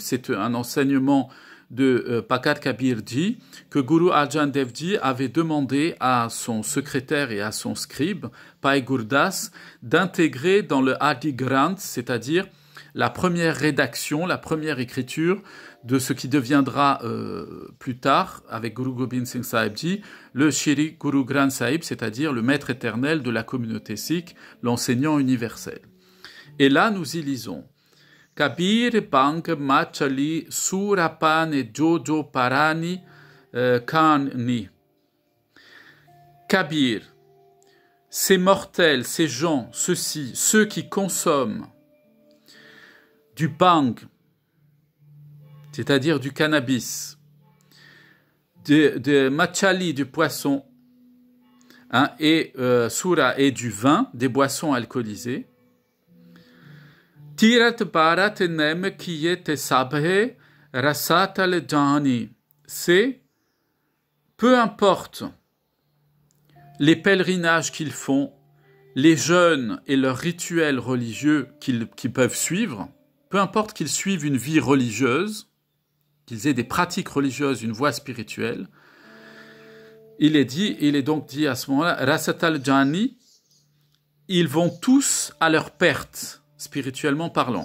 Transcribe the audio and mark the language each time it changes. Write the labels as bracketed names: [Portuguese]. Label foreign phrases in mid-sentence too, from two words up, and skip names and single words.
[French] C'est un enseignement de Pakat Kabir Ji, que Guru Arjan Dev Ji avait demandé à son secrétaire et à son scribe, Bhai Gurdas, d'intégrer dans le Adi Granth, c'est-à-dire la première rédaction, la première écriture de ce qui deviendra plus tard, avec Guru Gobind Singh Sahib Ji, le Shri Guru Granth Sahib, c'est-à-dire le maître éternel de la communauté sikh, l'enseignant universel. Et là, nous y lisons: Kabir, [Punjabi] ਭਾਂਗ, ਮਾਛੁਲੀ, ਸੁਰਾ ਪਾਨਿ, ਜੋ ਜੋ, ਪ੍ਰਾਨੀ, ਖਾਂਹਿ. [French] Kabir, ces mortels, ces gens, ceux-ci, ceux qui consomment du bang, c'est-à-dire du cannabis, de machali, du poisson, hein, et sura, et du vin, des boissons alcoolisées. [Punjabi] ਤੀਰਥ ਬਰਤ ਨੇਮ ਕੀਏ ਤੇ ਸਭੈ ਰਸਾਤਲਿ ਜਾਂਹਿ. [French] C'est, peu importe les pèlerinages qu'ils font, les jeûnes et leurs rituels religieux qu'ils peuvent suivre, peu importe qu'ils suivent une vie religieuse, qu'ils aient des pratiques religieuses, une voie spirituelle, il est donc dit à ce moment-là, [Punjabi] ਰਸਾਤਲਿ ਜਾਂਹਿ, [French] ils vont tous à leur perte, spirituellement parlant.